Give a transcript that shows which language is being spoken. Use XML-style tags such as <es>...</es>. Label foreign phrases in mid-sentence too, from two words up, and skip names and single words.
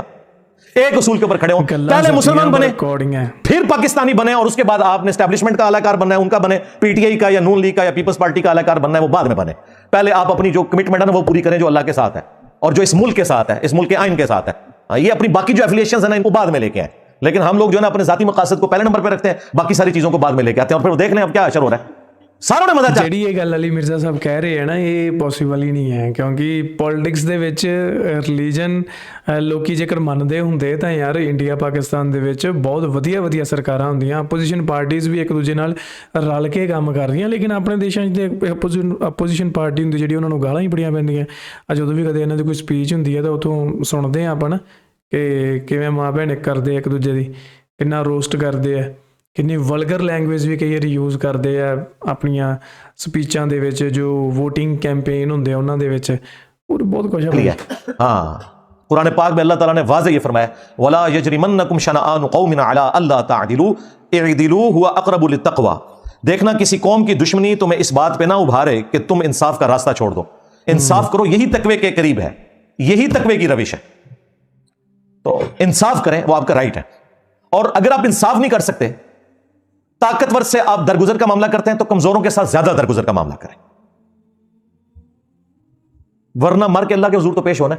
<ur>ایک اصول کے اوپر کھڑے ہوں، پہلے مسلمان بنے پھر پاکستانی بنے، اور اس کے بعد آپ نے اسٹیبلشمنٹ کا اعلی کار بننا ہے، ان کا بنے، پی ٹی آئی کا یا نون لیگ کا یا پیپلز پارٹی کا اعلی کار بننا ہے، وہ بعد میں بنے۔ پہلے آپ اپنی جو کمٹمنٹ ہے نا وہ پوری کریں، جو اللہ کے ساتھ ہے اور جو اس ملک کے ساتھ ہے، اس ملک کے آئین کے ساتھ ہے۔ یہ اپنی باقی جو ایفیلیشنز ہیں نا ان کو بعد میں لے کے آئیں، لیکن ہم لوگ جو ہے نا اپنے ذاتی مقاصد کو پہلے نمبر پہ رکھتے ہیں، باقی ساری چیزوں کو بعد میں لے کے آتے ہیں، اور پھر وہ دیکھ لیں اب کیا اشر ہو رہا ہے۔ ساروں نے مدد</ur> <pa>ਜਿਹੜੀ ਇਹ ਗੱਲ ਅਲੀ ਮਿਰਜ਼ਾ ਸਾਹਿਬ ਕਹਿ ਰਹੇ ਹੈ ਨਾ, ਇਹ ਪੋਸੀਬਲ ਹੀ ਨਹੀਂ ਹੈ, ਕਿਉਂਕਿ ਪੋਲਿਟਿਕਸ ਦੇ ਵਿੱਚ ਰਿਲੀਜਨ ਲੋਕੀ ਜੇਕਰ ਮੰਨਦੇ ਹੁੰਦੇ ਤਾਂ ਯਾਰ ਇੰਡੀਆ ਪਾਕਿਸਤਾਨ ਦੇ ਵਿੱਚ ਬਹੁਤ ਵਧੀਆ ਵਧੀਆ ਸਰਕਾਰਾਂ ਹੁੰਦੀਆਂ,</pa> <en>opposition parties</en> <pa>ਵੀ ਇੱਕ ਦੂਜੇ ਨਾਲ ਰਲ ਕੇ ਕੰਮ ਕਰਦੀਆਂ, ਲੇਕਿਨ ਆਪਣੇ ਦੇਸ਼ਾਂ 'ਚ ਤੇ</pa> <en>opposition party</en> <pa>ਹੁੰਦੀ ਜਿਹੜੀ ਉਹਨਾਂ ਨੂੰ ਗਾਲਾਂ ਹੀ ਬੜੀਆਂ ਪੈਂਦੀਆਂ। ਜਦੋਂ ਵੀ ਕਦੇ ਇਹਨਾਂ ਦੀ ਕੋਈ ਸਪੀਚ ਹੁੰਦੀ ਹੈ ਤਾਂ ਉੱਥੋਂ ਸੁਣਦੇ ਹਾਂ ਆਪਾਂ ਨਾ ਕਿ ਕਿਵੇਂ ਮਾਂ ਭੈਣ ਇੱਕ ਕਰਦੇ ਇੱਕ ਦੂਜੇ ਦੀ, ਕਿੰਨਾ ਰੋਸਟ ਕਰਦੇ ਆ, ਕਿੰਨੀ</pa> <en>vulgar language</en> <pa>ਵੀ ਕਈ ਵਾਰੀ ਯੂਜ਼ ਕਰਦੇ ਆ ਆਪਣੀਆਂ ਸਪੀਚਾਂ ਦੇ ਵਿੱਚ, ਜੋ</pa> <en>voting campaign</en> <pa>ਹੁੰਦੇ ਆ ਉਹਨਾਂ ਦੇ ਵਿੱਚ,</pa> <ur>اور بہت کچھ ہے۔ ہاں قرآن پاک میں اللہ تعالیٰ نے واضح یہ فرمایا</ur> <ar>وَلَا يَجْرِمَنَّكُمْ شَنَآنُ قَوْمٍ عَلَىٰ أَلَّا تَعْدِلُوا اعْدِلُوا هُوَ أَقْرَبُ لِلتَّقْوَىٰ۔</ar> <ur>دیکھنا کسی قوم کی دشمنی تمہیں اس بات پہ نہ ابھارے کہ تم انصاف کا راستہ چھوڑ دو، انصاف کرو، یہی تقوی کے قریب ہے، یہی تقوی کی روش ہے۔ تو انصاف کریں، وہ آپ کا رائٹ ہے، اور اگر آپ انصاف نہیں کر سکتے، طاقتور سے آپ درگزر کا معاملہ کرتے ہیں، تو کمزوروں کے ساتھ زیادہ درگزر کا معاملہ کریں، ورنہ مر کے اللہ کے حضور تو پیش ہونا ہے۔</ur>